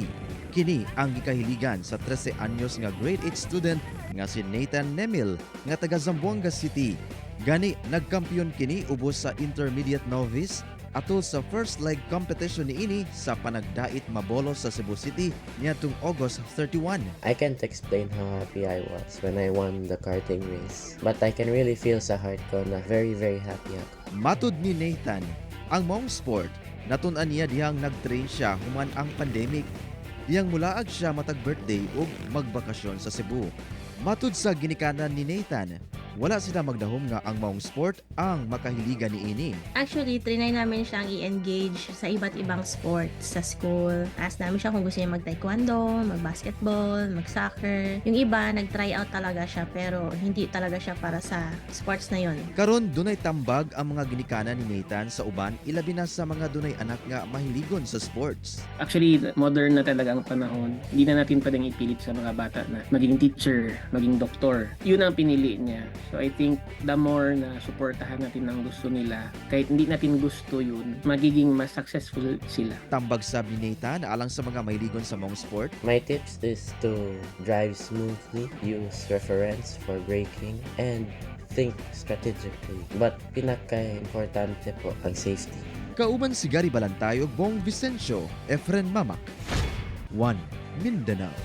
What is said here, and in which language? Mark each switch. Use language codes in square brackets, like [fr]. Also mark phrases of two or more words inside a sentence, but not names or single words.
[ceb] Kini ang gikahiligan sa 13 anyos nga [en] grade 8 student [ceb] nga si Nathan Nemil nga taga Zamboanga City. Gani nagkampiyon kini ubos sa [en] intermediate novice [ceb] atol sa [en] first leg competition [ceb] niini sa panagdait mabolo sa Cebu City niadtong August 31. [en] I can't explain how happy I was when I won the karting race. But I can really feel sa heart [tl] ko na [en] very happy ako. [ceb] Matud ni Nathan, ang maong sport natun-an niya dihang nag-train siya human ang pandemic. Diyang mulaag siya matag birthday ug magbakasyon sa Cebu. Matud sa ginikanan ni Nathan, wala sila magdahom nga ang maong sport ang makahiligan ni ini. [tl] Actually, trinay namin siyang i-engage sa iba't ibang sports sa school. Ask namin siya kung gusto niya mag-taekwondo, mag-basketball, mag-soccer. Yung iba, nag-try out talaga siya pero hindi talaga siya para sa sports na yon. [ceb] Karon dunay tambag ang mga ginikanan ni Nathan sa uban ilabi na sa mga dunay anak nga mahiligon sa sports. [tl] Actually, modern na talaga ang panahon. Hindi na natin pwedeng ipilit sa mga bata na maging teacher, maging doktor. Yun ang pinili niya. So [en] I think the more [tl] na suportahan natin ang gusto nila, kahit hindi natin gusto yun, magiging mas successful sila. [ceb] Tambag sab ni Nathan alang sa mga mahiligon sa maong sport. [en] My tips is to drive smoothly, use reference for braking, and think strategically. [tl] But pinaka-importante po ang safety. [ceb] Kauban si Gary Balantay ug Bong Vicencio, Efren Mamak. 1 Mindanao